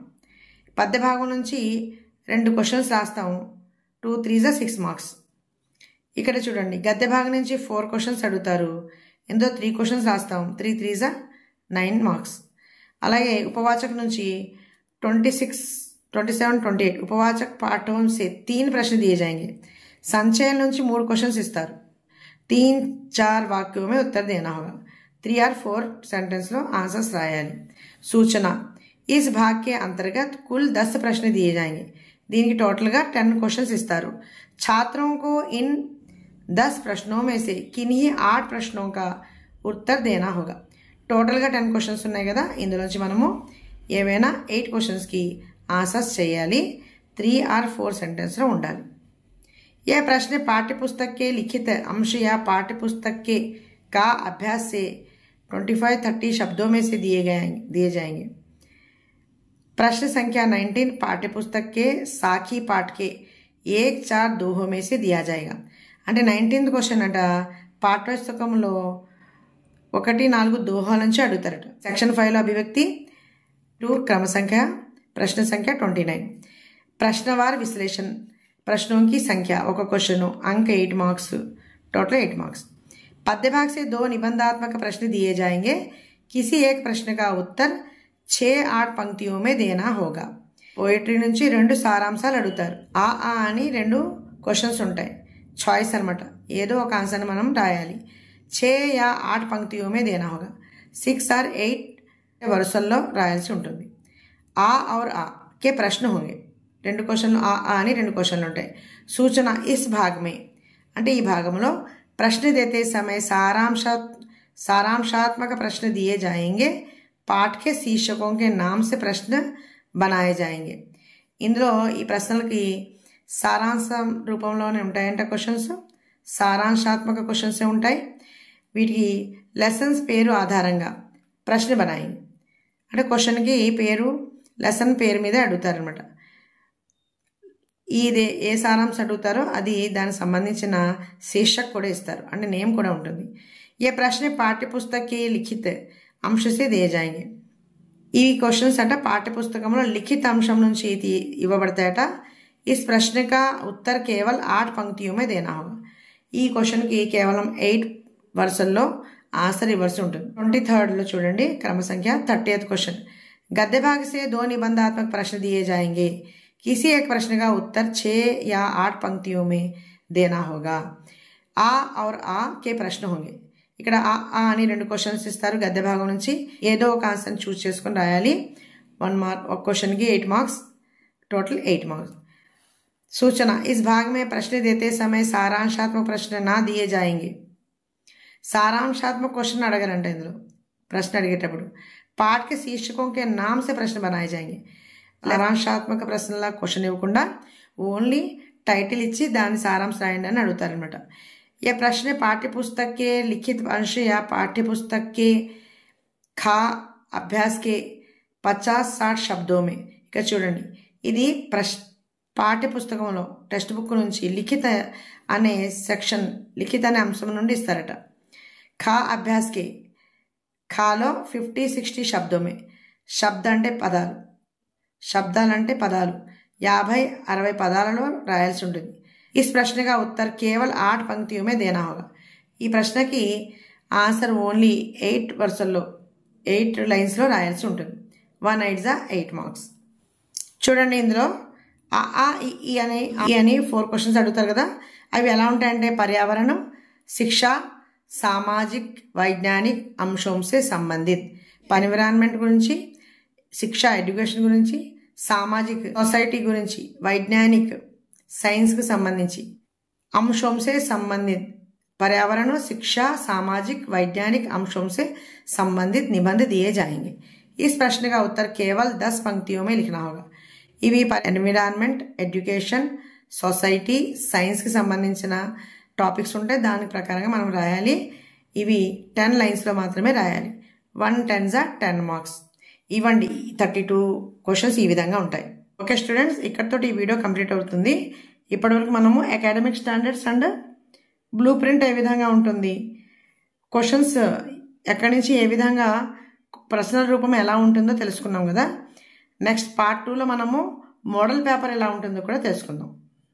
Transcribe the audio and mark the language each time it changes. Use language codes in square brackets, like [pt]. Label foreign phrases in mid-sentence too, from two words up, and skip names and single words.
[te] పద్య భాగం నుంచి 2 క్వశ్చన్స్ రాస్తాము, 2 3 6 మార్క్స్. ఇక్కడ చూడండి, గద్య భాగం నుంచి 4 క్వశ్చన్స్ అడుగుతారు, ఇందులో 3 క్వశ్చన్స్ రాస్తాం, 3 3 9 మార్క్స్. అలాగే ఉపవాచక నుంచి [hi] 26, 27, 28 उपवाचक पाठों से 3 प्रश्न दिए जाएंगे. [te] संचयन నుంచి 3 क्वेश्चंस ఇస్తారు. [hi] 3-4 वाक्यों में उत्तर देना होगा. [te] 3 और 4 सेंटेंस లో आंसर्स రాయాలి. सूचना. [hi] इस भाग के अंतर्गत कुल 10 प्रश्न दिए जाएंगे. [te] దీనికి టోటల్ గా 10 क्वेश्चंस ఇస్తారు. [hi] छात्रों को इन 10 प्रश्नों में से किन्हीं 8 प्रश्नों का उत्तर देना होगा. [te] టోటల్ గా 10 క్వశ్చన్స్ ఉన్నాయి కదా, ఇందులోంచి మనము ఏవైనా 8 క్వశ్చన్స్ కి ఆన్సర్స్ చేయాలి. 3 और 4 सेंटेंस లో ఉండాలి. [hi] यह प्रश्न पाठ्यपुस्तक के लिखित अंश या पाठ्यपुस्तक के का अभ्यास से 25-30 शब्दों में से दिए जाएंगे. प्रश्न संख्या 19 पाठ्यपुस्तक के साखी पाठ के 1-4 में से दिया जाएगा. [te] అంటే 19th క్వశ్చన్ అంట పాఠ్యపుస్తకంలో 1-4 దోహాల నుంచి అడుగుతారట. సెక్షన్ 5 లో అభివ్యక్తి, [hi] 2 क्रम संख्या, प्रश्न संख्या 29. प्रश्नवार विश्लेषण, प्रश्नों की संख्या, ఒక क्वेश्चन, अंक 8 मार्क्स, टोटल 8 मार्क्स. पद्य भाग से 2 निबंधात्मक प्रश्न दिए जाएंगे. किसी एक प्रश्न का उत्तर 6-8 पंक्तियों में देना होगा. [te] పోయిటరీ నుంచి 2 సారాంశాలు అడుగుతారు. ఆ అని 2 క్వశ్చన్స్ ఉంటాయి, చాయిస్ అనమాట. ఏదో ఒక ఆన్సర్ మనం రాయాలి. [hi] 6 या 8 पंक्तियों में देना होगा. [te] 6 और 8 వరుసల్లో రాయాల్సి ఉంటుంది. [hi] आ और आ के प्रश्न होंगे. [te] 2 క్వశ్చన్లు ఆ అని 2 క్వశ్చన్లు ఉంటాయి. [hi] सूचना. इस भाग में [te] అంటే ఈ భాగంలో [hi] प्रश्न देते समय सारांशात्मक प्रश्न दिए जाएंगे. पाठ के शीर्षकों के नाम से प्रश्न बनाए जाएंगे. [te] ఇందులో ఈ ప్రశ్నలకి సారాంశం రూపంలోనే ఉంటాయంట క్వశ్చన్స్. సారాంశాత్మక క్వశ్చన్స్ ఉంటాయి. వీటికి లెసన్స్ పేరు ఆధారంగా [hi] प्रश्न बनाए. [te] అంటే క్వశ్చన్కి పేరు, లెసన్ పేరు మీద అడుగుతారనమాట. ఇది ఏ సారాంశం అడుగుతారో అది దానికి సంబంధించిన శీర్షక్ కూడా ఇస్తారు, అంటే నేమ్ కూడా ఉంటుంది. [hi] ये प्रश्न पाठ्यपुस्तक के लिखित अंश से दिए जाएंगे. [te] ఈ క్వశ్చన్స్ అంటే పాఠ్యపుస్తకంలో లిఖిత అంశం నుంచి ఇవ్వబడతాయట. [hi] इस प्रश्न का उत्तर केवल 8 पंक्तियों में देना होगा. [te] ఈ క్వశ్చన్కి కేవలం 8 వరుసల్లో ఆన్సర్ ఇవ్వాల్సి ఉంటుంది. 23rd లో చూడండి, [hi] क्रम संख्या 30th क्वेश्चन. गद्य भाग से 2 निबंधात्मक प्रश्न दिए जाएंगे. किसी एक प्रश्न का उत्तर 6 या 8 पंक्तियों में देना होगा. आ और आ के प्रश्न होंगे. [te] ఇక్కడ ఆ అని 2 క్వశ్చన్స్ ఇస్తారు. గద్య భాగం నుంచి ఏదో ఒక ఆన్సర్ చూస్ చేసుకొని రాయాలి. 1 మార్క్. ఒక క్వశ్చన్కి 8 మార్క్స్, టోటల్ 8 మార్క్స్. [hi] सूचना. इस भाग में प्रश्न देते समय सारांशात्मक प्रश्न ना दिए जाएंगे. [te] సారాంశాత్మక క్వశ్చన్ అడగరంట ఇందులో. ప్రశ్న అడిగేటప్పుడు [hi] పాఠ के शीर्षकों के नाम से प्रश्न बनाए जाएंगे. [te] సారాంశాత్మక ప్రశ్నలా క్వశ్చన్ ఇవ్వకుండా [en] only title [te] ఇచ్చి దాని సారాంశం రాయండి అని అడుగుతారనమాట. [hi] ये प्रश्न पाठ्यपुस्तक के लिखित अंश या पाठ्यपुस्तक के खा अभ्यास के 50-60 शब्दों में. [te] ఇక్కడ చూడండి, ఇది పాఠ్యపుస్తకంలో టెక్స్ట్ బుక్ నుంచి లిఖిత అనే సెక్షన్, లిఖిత అనే అంశం నుండి ఇస్తారట. [hi] खा अभ्यास के खालो 50-60 शब्दों में शब्द [te] అంటే పదాలు శబ్దాలంటే పదాలు 50-60 పదాలలో రాయాల్సి ఉంటుంది [hi] इस प्रश्न का उत्तर केवल 8 पंक्तियों में देना होगा [te] ఈ ప్రశ్నకి ఆన్సర్ ఓన్లీ 8 వరుసల్లో 8 లైన్స్లో రాయాల్సి ఉంటుంది 1 8 8 మార్క్స్ చూడండి ఇందులో ఈ అని 4 క్వశ్చన్స్ అడుగుతారు కదా అవి ఎలా ఉంటాయంటే పర్యావరణం [hi] शिक्षा सामाजिक वैज्ञानिक [te] అంశం [hi] से संबंधित [te] ఎన్విరాన్మెంట్ గురించి శిక్ష ఎడ్యుకేషన్ గురించి సామాజిక్ సొసైటీ గురించి వైజ్ఞానిక్ సైన్స్ కు సంబంధించి [hi] अंशों से संबंधित पर्यावरण शिक्षा सामाजिक वैज्ञानिक अंशों से संबंधित निबंध दिए जाएंगे इस प्रश्न का उत्तर केवल 10 पंक्तियों में लिखना [te] होगा ఇవి [en] environment education society science [te] కి సంబంధించిన టాపిక్స్ ఉంటాయి దాని ప్రకారంగా మనం రాయాలి ఇవి 10 లైన్స్ లో మాత్రమే రాయాలి 1 10 10 మార్క్స్ ఇవ్వండి 32 క్వశ్చన్స్ ఈ విధంగా ఉంటాయి [en] okay students [te] ఇక్కడితో ఈ వీడియో కంప్లీట్ అవుతుంది ఇప్పటివరకు మనము [en] academic standards and blue print [te] ఏ విధంగా ఉంటుంది క్వశ్చన్స్ ఎక్కడి నుంచి ఏ విధంగా ప్రశ్నల రూపం ఎలా ఉంటుందో తెలుసుకున్నాం కదా నెక్స్ట్ పార్ట్ 2లో మనము [en] model paper [te] ఎలా ఉంటుందో కూడా తెలుసుకుందాం